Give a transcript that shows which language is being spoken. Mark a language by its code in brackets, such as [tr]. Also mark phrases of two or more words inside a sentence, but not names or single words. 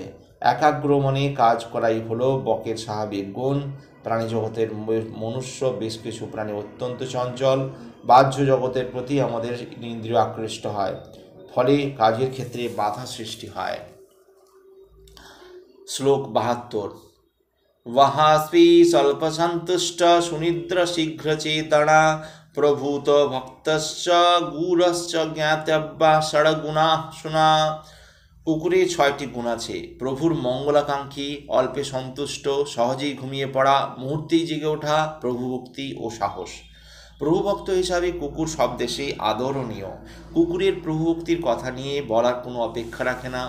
[bn] একাগ্র মনে কাজ করাই হলো বকের স্বাভাবিক গুণ। প্রাণী জগতের মনুষ্য বেশ কিছু প্রাণী অত্যন্ত চঞ্চল, বাহ্য জগতের প্রতি আমাদের ইন্দ্রিয় আকৃষ্ট হয়, ফলে কাজের ক্ষেত্রে বাধা সৃষ্টি হয়। শ্লোক 72। [sa] वहास्वी स्वल्पसन्तुष्ट सुनिद्र शीघ्रचेतना प्रभूत भक्तश्च गुरश्च ज्ञातव्या षड्गुणाः शुना। [bn] কুকুরের 6টি গুণ আছে। প্রভুর মঙ্গলাকাঙ্ক্ষী, অল্পে সন্তুষ্ট, সহজেই ঘুমিয়ে পড়া, মুহূর্তেই জেগে ওঠা, প্রভুভক্তি ও সাহস। প্রভুভক্ত হিসাবে কুকুর সব দেশেই আদরণীয়। কুকুরের প্রভুভক্তির কথা নিয়ে বলার কোনো অপেক্ষা রাখে না।